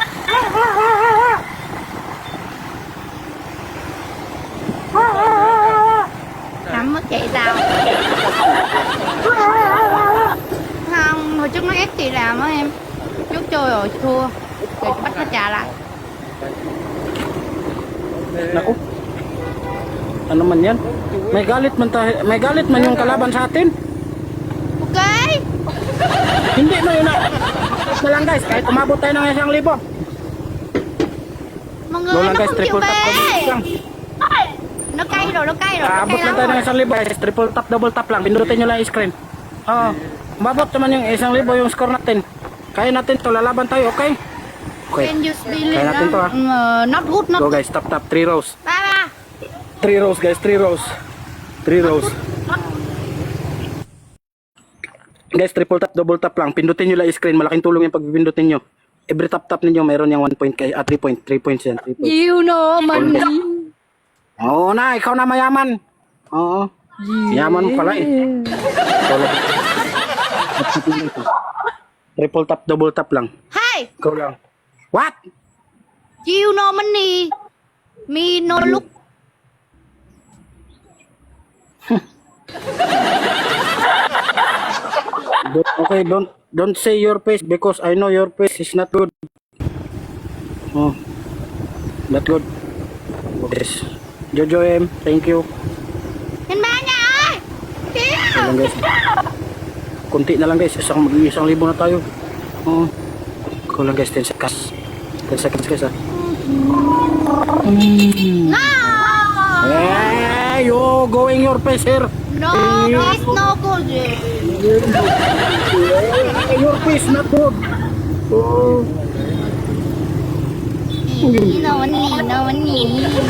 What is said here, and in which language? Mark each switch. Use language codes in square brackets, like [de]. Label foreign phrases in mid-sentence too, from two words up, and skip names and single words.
[vi] Nắm mất chị tao. Không, hồi trước nó ép chị làm á em. Trước chơi rồi thua. Rồi bắt nó trả lại. [tl] Naku. Ano man yan? May galit man yung kalaban sa atin. [en] Ok. [tl] Hindi na yun na. Na lang guys, kahit umabot tayo ng 1,000. [vi] Mọi người [en] Go [vi] nó [tl] lang guys, [vi] không chịu [en] triple tap, double [vi] về. [en] tap lang. [vi] Nó cay rồi. Nó [tl] Abot [vi] cay [tl] lang [vi] lắm [tl] tayo ng [vi] rồi. [en] 1,000 guys. Triple tap, double tap [tl] lang. Pindutin nyo lang yung screen. Oo. Umabot naman yung 1,000 yung score natin. Kaya natin to, lalaban tayo, [en] okay? Okay. Can you speak [tl] Kaya natin to, [en] not good, not Go good. guys, tap tap, 3 rows. Ba. 3 rows guys, 3 rows. 3 rows. Guys, triple tap, double tap lang. [tl] Pindutin nyo lang yung screen. Malaking tulong yung pagpipindutin nyo. [en] Every tap tap [tl] ninyo, mayroon yung 1 point kay 3 points yan. [en] 3 points. You know money. [tl] Oo na, ikaw na mayaman. Oo. Yaman mo pala eh. [en] Triple tap, double tap lang. Hey. [tl] Ikaw lang. [en] What? You no money. Me no look. Okay, don't say your face because I know your face is not good. Oh, not good. Yes. Jojo M, thank you. [vi] Nhìn ba nha ơi. [tl] Ito lang guys. Kunti na lang guys, isang libo na tayo. [en] Oh. Kulang guys, 10 seconds. 10 seconds guys ah. No. Hey, you going your face here. No, it's no good. Your face not good. Oh. No money.